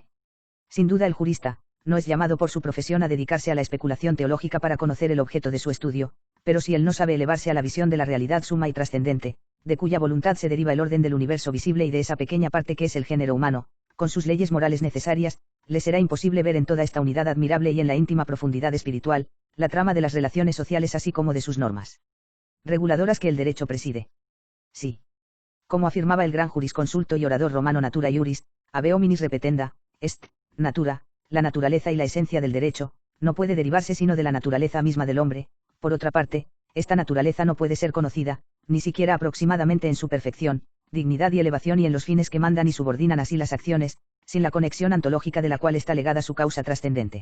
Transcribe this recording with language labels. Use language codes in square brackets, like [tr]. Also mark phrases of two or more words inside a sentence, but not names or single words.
[es] Sin duda el jurista, no es llamado por su profesión a dedicarse a la especulación teológica para conocer el objeto de su estudio, pero si él no sabe elevarse a la visión de la realidad suma y trascendente, de cuya voluntad se deriva el orden del universo visible y de esa pequeña parte que es el género humano, con sus leyes morales necesarias, le será imposible ver en toda esta unidad admirable y en la íntima profundidad espiritual, la trama de las relaciones sociales así como de sus normas reguladoras que el derecho preside. Sí. Como afirmaba el gran jurisconsulto y orador romano [la] Natura Iuris, ave hominis repetenda, est, natura, [es] la naturaleza y la esencia del derecho, no puede derivarse sino de la naturaleza misma del hombre. Por otra parte, esta naturaleza no puede ser conocida, ni siquiera aproximadamente en su perfección, dignidad y elevación y en los fines que mandan y subordinan así las acciones, sin la conexión antológica de la cual está legada su causa trascendente.